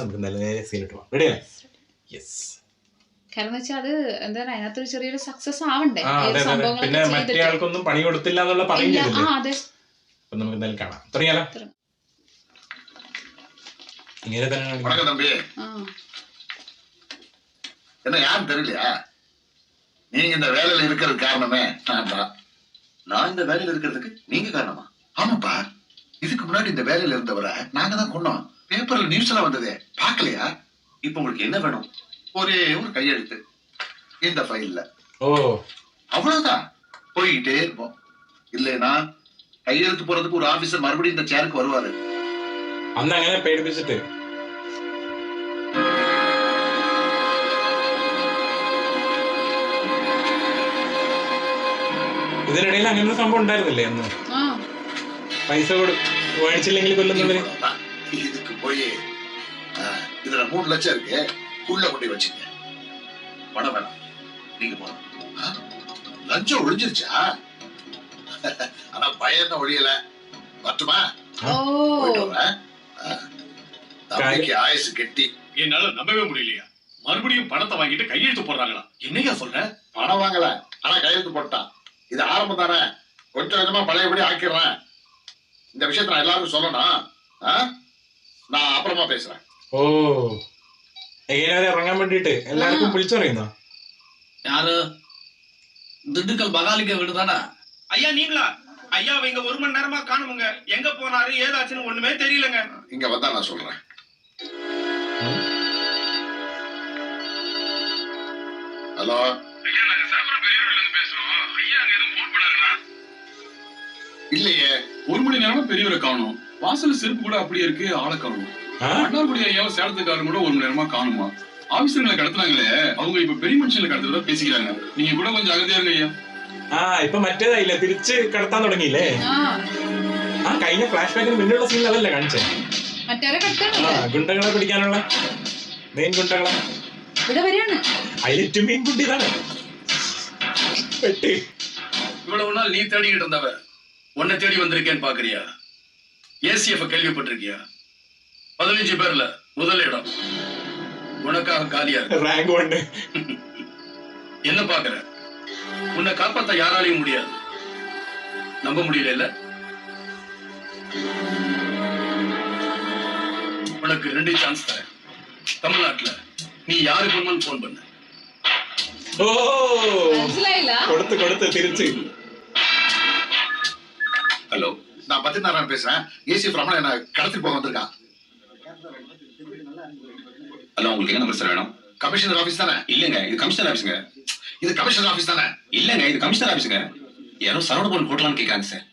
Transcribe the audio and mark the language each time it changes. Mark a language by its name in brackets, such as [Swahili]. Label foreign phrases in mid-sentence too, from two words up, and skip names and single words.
[Malayalam] നമുക്ക് നല്ല നേരെ സീനിട്ട് പോകാം. റെഡിയല്ലേ? യെസ്. കാരണം വെച്ചാൽ അത് എന്താണ് അതിനകത്തൊരു ചെറിയൊരു സക്സസ് ആവണ്ടേ. പിന്നെ മറ്റേ ആൾക്കൊന്നും പണി കൊടുത്തില്ല എന്നുള്ള പറയുന്നില്ല. അതെ, അപ്പൊ നമുക്ക് എന്തായാലും കാണാം. തുടങ്ങിയാലോ? ഇങ്ങനെ തന്നെ [Tamil] தம்பி என்ன யாரும் தெரியலையா? நீங்க இந்த வேலையில இருக்கிறது காரணமே நான் தான். நான் இந்த வேலையில இருக்கிறதுக்கு நீங்க காரணமா? ஆமாப்பா, இதுக்கு முன்னாடி இந்த வேலையில இருந்தவரை நாங்க தான் கொண்டோம். பேப்பர்ல நியூஸ் எல்லாம் வந்ததே, பாக்கலையா? இப்ப உங்களுக்கு என்ன வேணும்? ஒரே ஒரு கையெழுத்து இந்த ஃபைல்ல. ஓ அவ்வளவுதான், போயிட்டே இருப்போம். இல்லைன்னா கையெழுத்து போறதுக்கு ஒரு ஆபீசர் மறுபடியும் இந்த சேருக்கு வருவாரு. [Malayalam] അന്ന് അങ്ങനെ പേടിപ്പിച്ചിട്ട് ഇതിനിടയിൽ അങ്ങനെ ഒരു സംഭവം ഉണ്ടായിരുന്നില്ലേ അന്ന്? പൈസ മേടിച്ചില്ലെങ്കിൽ കൊല്ലുന്നവര്. [Tamil] இதுக்கு போய் இதுல 3 லட்சம் இருக்கு, உள்ள கொண்டு வச்சுங்க. பணம் வேணாம், நீங்க போறோம். லஞ்சம் ஒழிஞ்சிருச்சா? ஆனா பயம் ஒழியல. மட்டுமா தம்பிக்கு ஆயுசு கெட்டி. என்னால நம்பவே முடியலையா? மறுபடியும் பணத்தை வாங்கிட்டு கையெழுத்து போடுறாங்களா? என்னையா சொல்ற? பணம் வாங்கல, ஆனா கையெழுத்து போட்டான். இது ஆரம்பம் தானே, கொஞ்சம் கொஞ்சமா பழையபடி ஆக்கிடுறேன். இந்த விஷயத்த நான் எல்லாருக்கும் சொல்லணும். நான் அப்புறமா பேசுறேன். [Malayalam] ഓ എങ്ങനെ ഇറങ്ങാൻ വേണ്ടിട്ട് എല്ലാവർക്കും വിളിച്ചറിയുന്നോ? [Tamil] யாரு? திண்டுக்கல் பகாலிக்க வீடு தானே? ஐயா நீங்களா? ஐயா இங்க 1 மணி நேரமா காணுமுங்க. எங்க போனாரு ஏதாச்சுன்னு ஒண்ணுமே தெரியலங்க. இங்க வந்தா நான் சொல்றேன். ஹலோ ஐயா, நாங்க சாமர பெரியவர்ல இருந்து பேசுறோம். ஐயா அங்க எதுவும் போன் பண்ணாங்களா? இல்லையே. 1 மணி நேரமா பெரியவரை காணோம். வாசல் செருப்பு கூட அப்படியே இருக்கு, ஆளை காணோம். அண்ணாக்குடி ஐயாவும் சேலத்துக்காரன் கூட 1 மணி நேரமா காணுமா? ஆபீசர்களை கடத்துனாங்களே, அவங்க இப்ப பெரிய மனுஷங்களை கடத்துறதா பேசிக்கிறாங்க. நீங்க கூட கொஞ்சம் அகதியா இருங்க ஐயா. [Malayalam] ഇപ്പൊ മറ്റേതായില്ലേ, തിരിച്ച് കടത്താൻ തുടങ്ങിയില്ലേ? ആ കഴിഞ്ഞ ഫ്ലാഷ് ബാക്കിന് മുന്നുള്ള സീൻ അതല്ലേ കാണിച്ചേ? ഗുണ്ടകളെ പിടിക്കാനുള്ള മെയിൻ ഗുണ്ടകളെ അതിലേറ്റവും മെയിൻ ഗുണ്ട് ഇതാണ്. [Tamil] இவ்வளவு நாள் நீ தேடிக்கிட்டு இருந்தவ உன்னை தேடி வந்திருக்கேன்னு பாக்குறியா? ACF கேள்விப்பட்டிருக்கியா? 15 பேர்ல முதல் இடம் உனக்காக காலியா இருக்கு. ரேங்க் 1. என்ன பாக்குற? உன்னை காப்பாத்த யாராலையும் முடியாது. நம்ப முடியல இல்ல? உனக்கு 2 சான்ஸ் தரேன். தமிழ்நாட்டுல நீ யாருக்கு வேணுமாலும் போன் பண்ணு. [Malayalam] ഓ മനസിലായില്ല. കൊടുത്ത് കൊടുത്ത് തിരിച്ച്. [Tamil] ஹலோ, நான் பத்திநாராயணன் பேசுறேன். ஏசி ரமணன் என்ன கடத்தி போக வந்திருக்கான். ஹலோ, உங்களுக்கு என்ன நம்பர் சார் வேணும்? கமிஷனர் ஆபீஸ் தானே? இல்லங்க, இது கமிஷனர் ஆபீஸ்ங்க. இது கமிஷனர் ஆபீஸ் தானே? இல்லங்க, இது கமிஷனர் ஆபீஸ்ங்க. யாரோ சரவணபவன் ஹோட்டலான்னு கேக்குறாங்க சார்.